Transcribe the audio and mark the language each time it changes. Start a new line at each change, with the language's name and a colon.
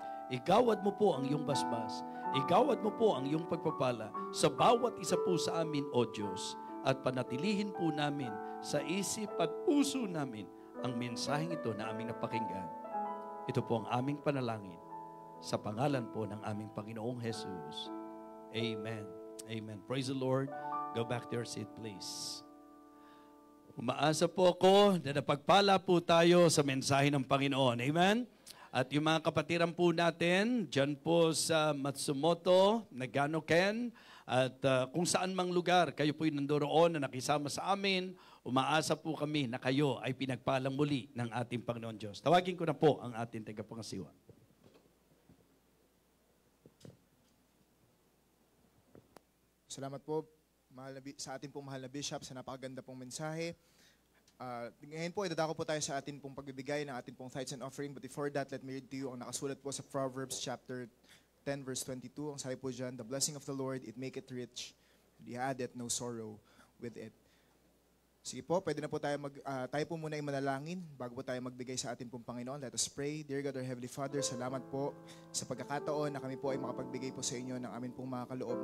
Filipino: Igawad mo po ang iyong basbas. Igawad mo po ang iyong pagpapala sa bawat isa po sa amin, O Diyos, at panatilihin po namin sa isip at puso namin ang mensaheng ito na aming napakinggan. Ito po ang aming panalangin sa pangalan po ng aming Panginoong Jesus.
English: Amen. Amen. Praise the Lord. Go back to your seat, please.
Filipino: Umaasa po ako na napagpala po tayo sa mensahe ng Panginoon. Amen. At yung mga kapatiran po natin, dyan po sa Matsumoto, Nagano Ken, at kung saan mang lugar, kayo po'y nandoroon na nakisama sa amin, umaasa po kami na kayo ay pinagpalang muli ng ating Panginoon Diyos. Tawagin ko na po ang ating tagapangasiwa. Salamat po sa ating pong mahal na Bishop sa napakaganda pong mensahe. Ngayon po, idadako po tayo sa atin pong pagbibigay ng atin pong tithes and offering.
English: But before that, let me read to you
Filipino: ang nakasulat po sa
English: Proverbs chapter 10 verse 22.
Filipino: Ang sabi po dyan,
English: the blessing of the Lord, it maketh rich, and he addeth no sorrow with it.
Filipino: Sige po, pwede na po tayo tayo po muna ay manalangin bago po tayo magbigay sa atin pong Panginoon.
English: Let us pray. Dear God, our Heavenly Father,
Filipino: salamat po sa pagkakataon na kami po ay makapagbigay po sa inyo ng amin pong mga kaloob.